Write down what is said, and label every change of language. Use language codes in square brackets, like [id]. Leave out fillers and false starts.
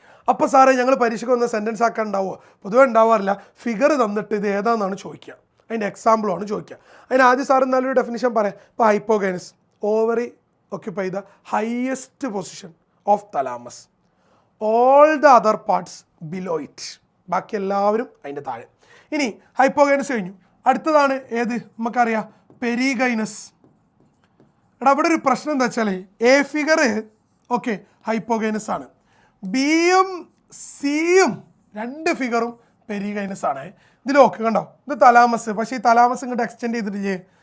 [ml] അപ്പോൾ സാറേ ഞങ്ങൾ പരീക്ഷയ്ക്ക് വന്ന സെൻറ്റൻസ് ആക്കാൻ ഉണ്ടാവുമോ? പൊതുവെ ഉണ്ടാവാറില്ല. ഫിഗർ തന്നിട്ട് ഇത് ഏതാണെന്നാണ് ചോദിക്കുക, അതിൻ്റെ എക്സാമ്പിളാണ് ചോദിക്കുക. അതിന് ആദ്യം സാർ നല്ലൊരു ഡെഫിനിഷൻ പറയാം. ഇപ്പോൾ hypogynous, ovary [en] occupy the highest position of thalamus, all the other parts below it, [ml] ബാക്കി എല്ലാവരും അതിൻ്റെ താഴെ. ഇനി ഹൈപ്പോഗൈനസ് കഴിഞ്ഞു, അടുത്തതാണ് ഏത് നമുക്കറിയാം, പെരിഗൈനസ്. അവിടെ ഒരു പ്രശ്നം എന്താ വെച്ചാൽ എ ഫിഗർ ഓക്കെ ഹൈപ്പോഗൈനസ് ആണ്, ബിയും സിയും രണ്ട് ഫിഗറും പെരിഗൈനസ് ആണ്. ഇതിൽ നോക്ക് കണ്ടോ, ഇത് തലാമസ്, പക്ഷേ ഈ തലാമസ് ഇങ്ങോട്ട് എക്സ്റ്റെൻഡ് ചെയ്തിട്ടില്ലേ?